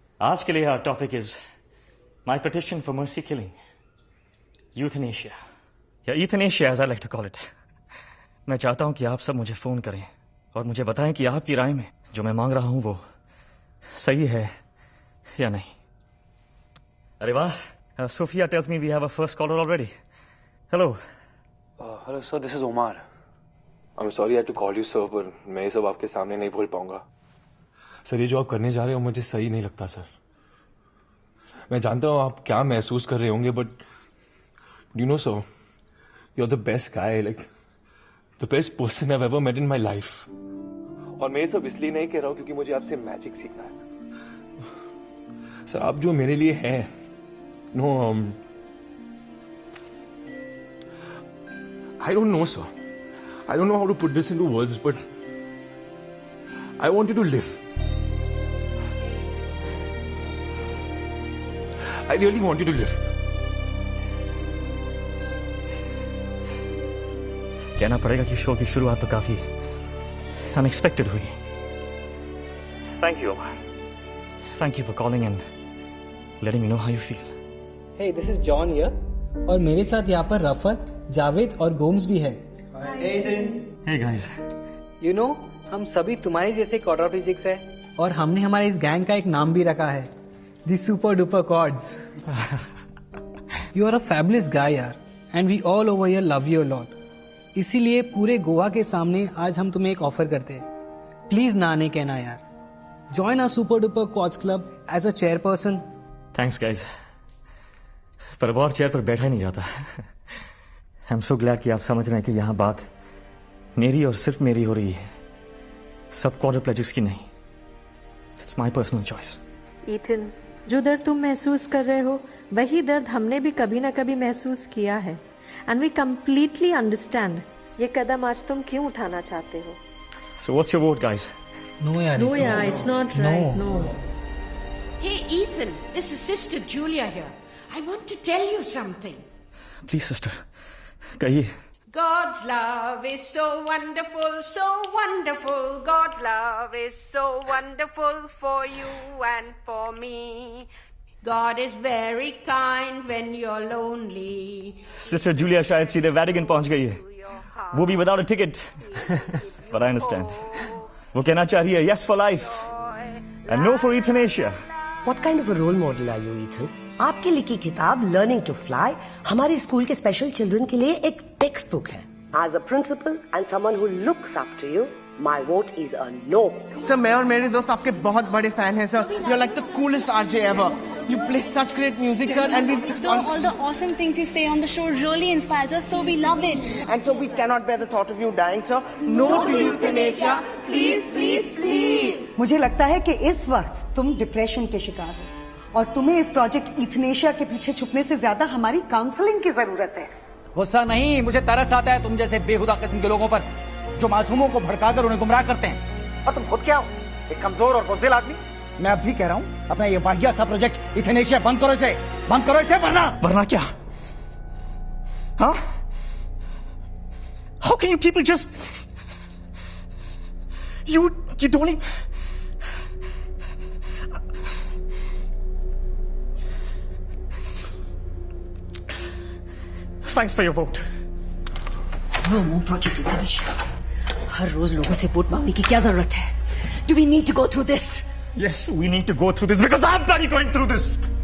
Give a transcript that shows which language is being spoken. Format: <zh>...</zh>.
<hi>आज के लिए</hi> <en>our topic is my petition for mercy killing, euthanasia, या euthanasia as I like to call it.</en> <hi>मैं चाहता हूं कि आप सब मुझे फोन करें और मुझे बताएं कि आपकी राय में जो मैं मांग रहा हूं वो सही है या नहीं. अरे वाह,</hi> <en>Sophia tells me we have a first caller already. Hello. Hello sir, this is Omar. I'm sorry I had to call you sir,</en> <hi>पर मैं ये सब आपके सामने नहीं बोल पाऊंगा. सर, ये जो आप करने जा रहे हो मुझे सही नहीं लगता सर. मैं जानता हूँ आप क्या महसूस कर रहे होंगे,</hi> <en>but you know sir, you're the best guy, like the best person I've ever met in my life.</en> <hi>और मैं ये सब इसलिए नहीं कह रहा हूँ क्योंकि मुझे आपसे मैजिक सीखना है. सर, आप जो मेरे लिए हैं,</hi> <en>no, I don't know sir. I don't know how to put this into words, but I want you to live. I really want you to live.</en> <hi>कहना पड़ेगा कि शो की शुरुआत तो काफी अनएक्सपेक्टेड हुई.</hi> <en>Thank you, Omar. Thank you for calling and letting me know how you feel. Hey, this is John here.</en> <hi>और मेरे साथ यहाँ पर रफत, जावेद और गोम्स भी है.</hi> <en>Hey guys.</en> <hi>You know, हम सभी तुम्हारे जैसे क्वाड्राफिजिक्स है और हमने हमारे इस गैंग का एक नाम भी रखा है, The Super Duper Quads.</hi> <en>You are a fabulous guy यार, and we all over here love you a lot.</en> <hi>इसीलिए पूरे गोवा के सामने आज हम तुम्हें एक ऑफर करते हैं. प्लीज ना नहीं कहना यार.</hi> <en>Join our Super Duper Quads Club as a chairperson. Thanks guys.</en> <hi>पर अब और चेयर पर बैठा ही नहीं जाता.</hi> <en>I'm so glad</en> <hi>कि आप समझ रहे हैं कि यहाँ बात मेरी और सिर्फ मेरी हो रही है, सब क्वाड्रिप्लेजिक्स की नहीं.</hi> <en>It's my personal choice.</en> <hi>Ethan, जो दर्द तुम महसूस कर रहे हो वही दर्द हमने भी कभी ना कभी महसूस किया है.</hi> <en>and we completely understand</en> <hi>ये कदम आज तुम क्यों उठाना चाहते हो.</hi> <en>So what's your vote, guys? No यार. No यार, it's not right. No. Hey Ethan, this is Sister Julia here. I want to tell you something. Please sister, कहिए. God's love is so wonderful, so wonderful. God's love is so wonderful for you and for me. God is very kind when you're lonely.</en> <hi>Sister Julia शायद सीधे Vatican पहुंच गई है, वो भी</hi> <en>without a ticket. But I understand.</en> <hi>वो कहना चाह रही है</hi> <en>yes for life and no for euthanasia. What kind of a role model are you, Ethan?</en> <hi>आपकी लिखी किताब लर्निंग टू फ्लाई हमारे स्कूल के स्पेशल चिल्ड्रन के लिए एक टेक्स्ट बुक है.</hi> <en>As a principal and someone who looks up to you, my vote is a no.</en> <hi>Sir, मैं और मेरे दोस्त आपके बहुत बड़े फैन हैं sir.</hi> <en>You are like the coolest RJ ever. You play such great music, sir, and all the awesome things you say on the show really inspires us, so we love it. And so we cannot bear the thought of you dying, sir. No to euthanasia, please, please, please.</en> <hi>मुझे लगता है कि इस वक्त तुम depression के शिकार हो और तुम्हें इस प्रोजेक्ट यूथनेशिया के पीछे छुपने से ज्यादा हमारी काउंसलिंग की जरूरत है. गुस्सा नहीं, मुझे तरस आता है तुम जैसे बेहुदा किस्म के लोगों पर जो मासूमों को भड़काकर उन्हें गुमराह करते हैं. और तुम खुद क्या हो? एक कमजोर और बुज़दिल आदमी. मैं अब भी कह रहा हूँ, अपना ये वाहिया सा प्रोजेक्ट यूथनेशिया बंद करो इसे, वरना क्या? हाँ?</hi> <en>How can you people just you don't even... Thanks for your vote. No more project</en> <hi>euthanasia. हर रोज लोगों से वोट मांगने की क्या जरूरत है?</hi> <en>Do we need to go through this? Yes, we need to go through this because I'm bloody going through this.</en>